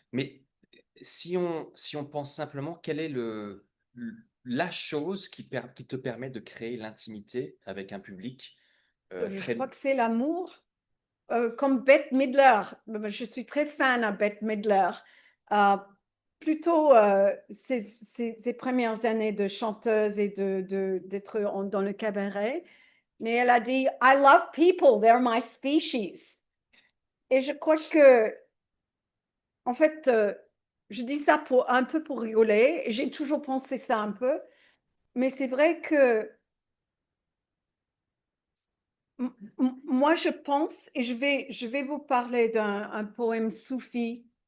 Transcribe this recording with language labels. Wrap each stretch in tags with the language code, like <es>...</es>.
<fr>Mais si on pense simplement, quelle est la chose qui te permet de créer l'intimité avec un public Je crois que c'est l'amour. Comme Bette Midler, je suis très fan à Bette Midler. Plutôt ses premières années de chanteuse et d'être dans le cabaret. Mais elle a dit,</fr> <en>I love people, they're my species.</en> <fr>Et je crois que, en fait, je dis ça un peu pour rigoler. J'ai toujours pensé ça un peu. Mais c'est vrai que moi, je pense, et je vais vous parler d'un poème soufi.</fr>